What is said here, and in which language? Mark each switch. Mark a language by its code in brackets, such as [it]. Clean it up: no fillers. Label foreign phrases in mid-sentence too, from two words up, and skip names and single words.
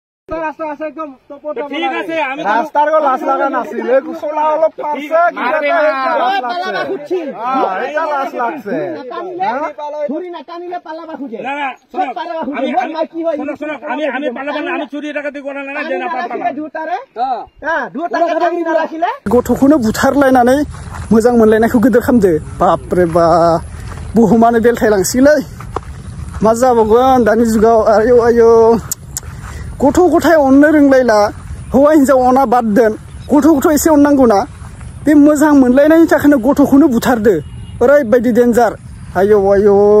[as] ৰাস্তাৰ লাজ লগা নাছিলে চলা অলপ লাজ লাগছে [brx] गथ'खौनो बुथारलायनानै मोजां मोनलायनायखौ गिदिर खालामदो बापरे बा बुहुमानो बेलथायलांसिगोनलै मा जाबावगोन दानि जुगाव आयौ आयौ गथ' गथाय अननो रोंलायला हौवा हिनजाव अना बाद दोन गथ' एसे अननांगौना बे मोजां मोनलायनायनि थाखायनो गथ'खौनो बुथारदो ओरैबायदि डेन्जार आयौ आयौ